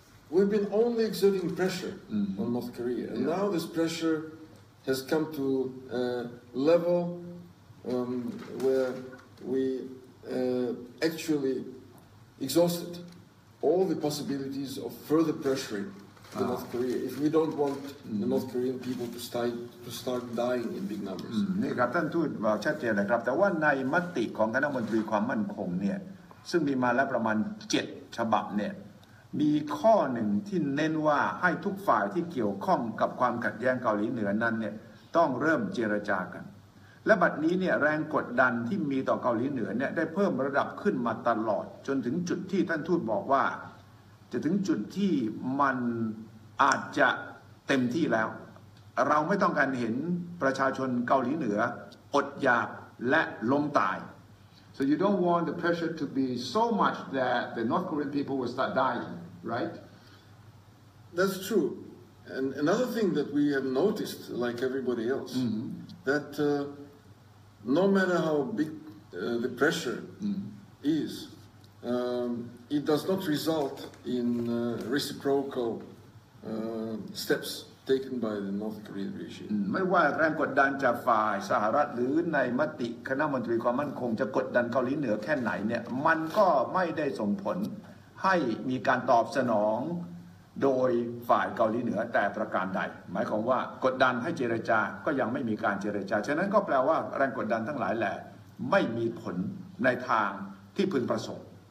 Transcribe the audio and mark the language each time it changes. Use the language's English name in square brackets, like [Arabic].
[English] We've been only exerting pressure on North Korea. And now this pressure has come to a level where we actually exhausted all the possibilities of further pressuring the North Korea if we don't want the North Korean people to start dying in big numbers. [Thai] นี่ครับท่านทูตบอกชัดเจนเลยครับแต่ว่าในมติของคณะมนตรีความมั่นคงเนี่ย ซึ่งมีมาแล้วประมาณ7 ฉบับเนี่ยมีข้อหนึ่งที่เน้นว่าให้ทุกฝ่ายที่เกี่ยวข้องกับความขัดแย้งเกาหลีเหนือนั้นเนี่ยต้องเริ่มเจรจากันและบัดนี้เนี่ยแรงกดดันที่มีต่อเกาหลีเหนือเนี่ยได้เพิ่มระดับขึ้นมาตลอดจนถึงจุดที่ท่านทูตบอกว่าจะถึงจุดที่มันอาจจะเต็มที่แล้วเราไม่ต้องการเห็นประชาชนเกาหลีเหนืออดอยากและล้มตาย [English] So you don't want the pressure to be so much that the North Korean people will start dying, right? That's true. And another thing that we have noticed, like everybody else, that no matter how big the pressure is, it does not result in reciprocal steps taken by the North Korean regime. [Thai] ไม่ว่าแรงกดดันจากฝ่ายสหรัฐหรือในมติคณะมนตรีความมั่นคงจะกดดันเกาหลีเหนือแค่ไหนเนี่ยมันก็ไม่ได้ส่งผลให้มีการตอบสนองโดยฝ่ายเกาหลีเหนือแต่ประการใดหมายความว่ากดดันให้เจรจาก็ยังไม่มีการเจรจาฉะนั้นก็แปลว่าแรงกดดันทั้งหลายแหละไม่มีผลในทางที่พึงประสงค์